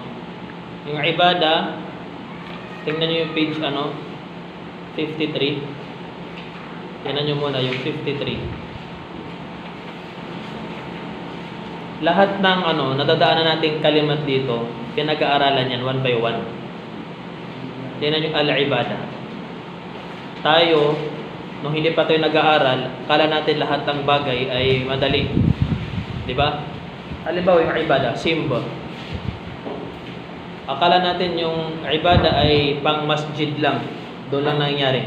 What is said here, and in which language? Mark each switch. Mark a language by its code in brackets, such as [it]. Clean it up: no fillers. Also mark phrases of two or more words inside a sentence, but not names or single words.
[tl] Yung ibada, tingnan niyo yung page 53. Tingnan niyo muna yung 53. Lahat ng nadadaanan nating kalimat dito, pinag-aaralan yan [en] one by one. [tl] Tingnan niyo al-ibada. Tayo, nung hindi pa tayo nag-aaral, kala natin lahat ng bagay ay madali. Di ba? Halimbawa yung ibada, simba. Akala natin yung ibada ay pang masjid lang. Doon lang nangyayari.